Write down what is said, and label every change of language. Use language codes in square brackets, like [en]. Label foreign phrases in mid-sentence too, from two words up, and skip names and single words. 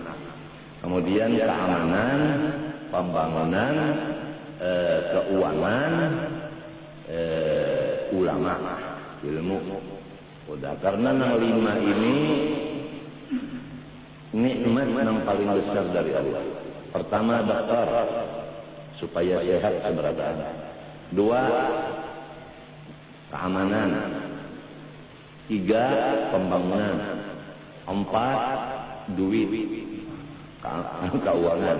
[id] Kemudian keamanan, pembangunan, keuangan, ulama, ilmu. Udah, karena nang 5 ini nikmat yang paling besar dari Allah. Pertama dokter supaya sehat keberadaan. 2 keamanan. 3 pembangunan. 4 duit, keuangan.